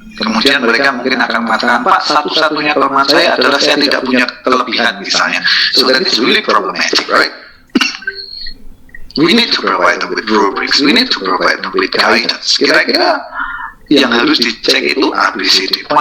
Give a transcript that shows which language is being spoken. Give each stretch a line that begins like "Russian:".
Indonesian: Kemudian mereka mungkin akan mengatakan, Pak, satu-satunya kelemahan saya adalah saya tidak punya kelebihan misalnya.
English: So that is really problematic, right? We need to provide them with rubrics. We need to provide them with guidance.
Indonesian: Kira-kira yang harus dicek itu A, B, C, D.